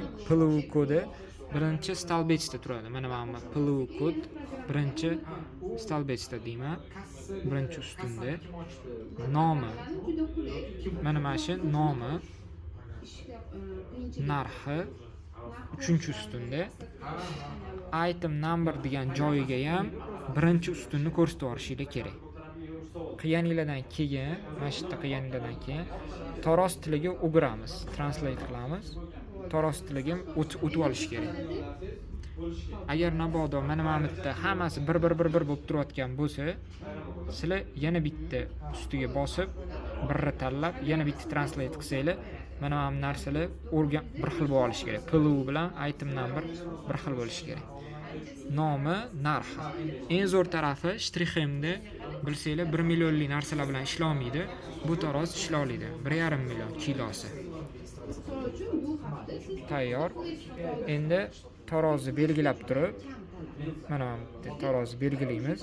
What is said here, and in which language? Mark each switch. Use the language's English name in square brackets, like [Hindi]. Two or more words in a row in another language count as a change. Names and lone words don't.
[Uzbek] PLU kodi birinchi stolbechda turadi. Mana PLU kod birinchi stolbechda deyman. Birinchi ustunda nomi. Mana shu nomi, narxi uchinchi ustunda, [English] item number [Uzbek] degan joyiga ham birinchi ustunni ko'rsatib yuborishinglar kerak. Qilganinglardan keyin, mana shu yerda qilganinglardan keyin taroz tiliga o'giramiz, translate qilamiz. Taroz tiliga o'tib olish kerak. Agar mabodo mana bu yerda hammasi bir bo'lib turayotgan bo'lsa, sizlar yana bitta ustiga bosib, birni tanlab, yana bitta translate qilsanglar, mana bu narsalar o'rgan bir xil bo'lishi kerak. PLU bilan [English] item number [Uzbek] bir xil bo'lishi kerak. Nomi, narxi. Eng zo'r tarafi shtrixemda bilsanglar 1 millionlik narsalar bilan ishlamaydi. Bu taroz ishlaydi. 1,5 million kilosi. Tayyor. Endi tarozni belgilab turib, mana bu tarozni belgilaymiz.